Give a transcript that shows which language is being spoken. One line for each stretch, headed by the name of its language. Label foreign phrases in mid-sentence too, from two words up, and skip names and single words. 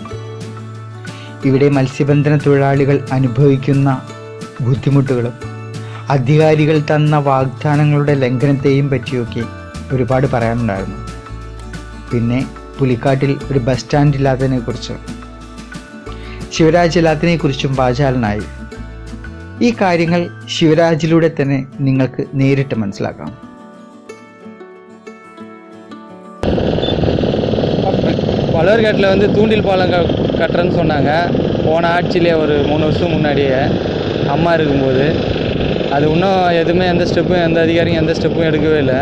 Malayalam: ഇവിടെ മത്സ്യബന്ധന തൊഴിലാളികൾ അനുഭവിക്കുന്ന ബുദ്ധിമുട്ടുകളും അധികാരികൾ തന്ന വാഗ്ദാനങ്ങളുടെ ലംഘനത്തെയും പറ്റിയൊക്കെ ഒരുപാട് പറയാനുണ്ടായിരുന്നു. പിന്നെ പുലിക്കാട്ടിൽ ഒരു
English: bus stand
Malayalam: ഇല്ലാത്തതിനെ കുറിച്ച്, ശിവരാജ് ഇല്ലാത്തതിനെ കുറിച്ചും വാചാലനായി. ഈ കാര്യങ്ങൾ ശിവരാജിലൂടെ തന്നെ നിങ്ങൾക്ക് നേരിട്ട് മനസ്സിലാക്കാം.
Tamil: பழவர்காட்டில் வந்து தூண்டில் பாலம் கட்டுறேன்னு சொன்னாங்க. போன ஆட்சியிலே ஒரு 3 வருஷம் முன்னாடியே அம்மா இருக்கும்போது. அது இன்னும் எதுவுமே எந்த ஸ்டெப்பும் எந்த அதிகாரியும் எந்த ஸ்டெப்பும் எடுக்கவே இல்லை.